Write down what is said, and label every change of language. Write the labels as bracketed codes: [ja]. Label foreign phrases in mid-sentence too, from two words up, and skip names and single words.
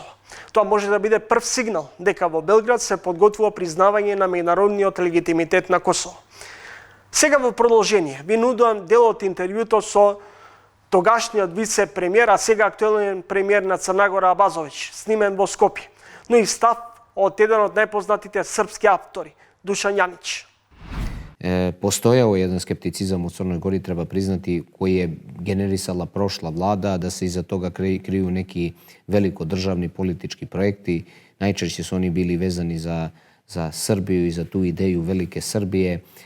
[mk] Тоа може да биде прв сигнал дека во Белград се подготвува признавање на меѓународниот легитимитет на Косово. Сега во продолжение ви нудувам дел од интервјуто со тогашниот вице-премиер, а сега актуелен премиер на Црна Гора Абазович, снимен во Скопје, но и став од еден од најпознатите српски автори, Dušan Janić. [sr] Postojao je jedan skepticizam u Crnoj Gori, treba priznati, koji je generisala prošla vlada, da se iza toga kriju neki veliko državni politički projekti. Najčešće su oni bili vezani za Srbiju i za tu ideju velike Srbije.